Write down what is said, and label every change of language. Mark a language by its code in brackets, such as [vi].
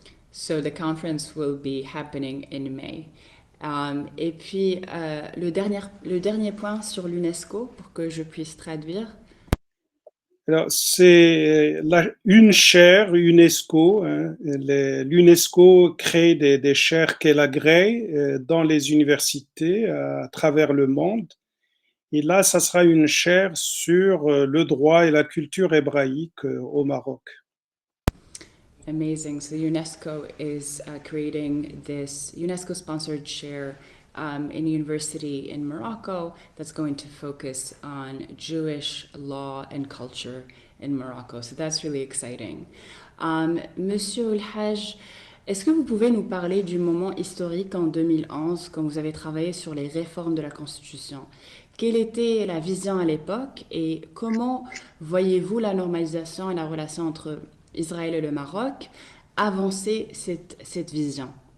[en] So the conference will be happening in May. [fr] Et puis, le dernier point sur l'UNESCO, pour que je puisse traduire. Alors, c'est une chaire UNESCO. Hein, L'UNESCO crée des chaires qu'elle agrée dans les universités à travers le monde. Et là, ça sera une chaire sur le droit et la culture hébraïque au Maroc. [en] Amazing. So UNESCO is creating this UNESCO-sponsored chair in a university in Morocco that's going to focus on Jewish law and culture in Morocco. So that's really exciting. [fr] Monsieur El-Hajj, est-ce que vous pouvez nous parler du moment historique en 2011 quand vous avez travaillé sur les réformes de la Constitution? Quelle était la vision à l'époque et comment voyez-vous la normalisation et la relation entre Israël et le Maroc avancer cette vision?